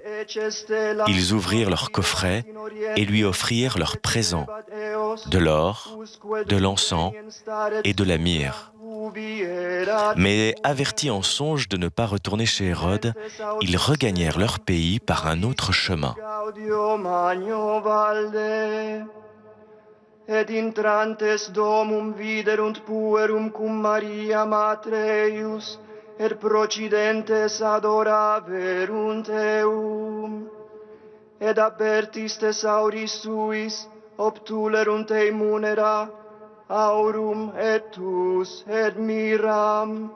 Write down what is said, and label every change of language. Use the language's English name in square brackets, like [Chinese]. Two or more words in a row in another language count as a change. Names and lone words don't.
[French] Ils ouvrirent leur coffret et lui offrirent leurs présents, de l'or, de l'encens et de la myrrhe. Mais avertis en songe de ne pas retourner chez Hérode, ils regagnèrent leur pays par un autre chemin. [Latin] Et intrantes domum viderunt puerum cum Maria mater eius, et procidentes adoraverunt eum. Et apertis thesauris suis, obtulerunt ei munera, aurum et tus et miram.